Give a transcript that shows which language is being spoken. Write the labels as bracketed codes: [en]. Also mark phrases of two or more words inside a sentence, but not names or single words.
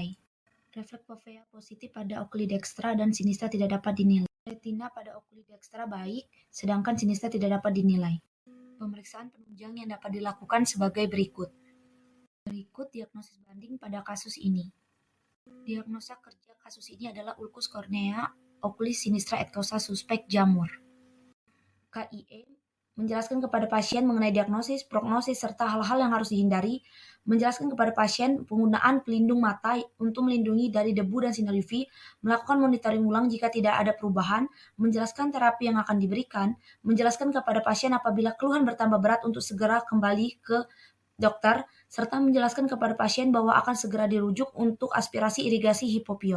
[id] Refleks fovea positif pada [la] okuli dextra [id] dan sinistra tidak dapat dinilai. Retina pada [la] okuli dextra [id] baik, sedangkan sinistra tidak dapat dinilai. Pemeriksaan penunjang yang dapat dilakukan sebagai berikut. Berikut diagnosis banding pada kasus ini. Diagnosa kerja kasus ini adalah ulkus kornea [la] oculis sinistra et causa [id] suspek jamur. KIE menjelaskan kepada pasien mengenai diagnosis, prognosis, serta hal-hal yang harus dihindari, menjelaskan kepada pasien penggunaan pelindung mata untuk melindungi dari debu dan sinar UV, melakukan monitoring ulang jika tidak ada perubahan, menjelaskan terapi yang akan diberikan, menjelaskan kepada pasien apabila keluhan bertambah berat untuk segera kembali ke dokter, serta menjelaskan kepada pasien bahwa akan segera dirujuk untuk aspirasi irigasi hipopion.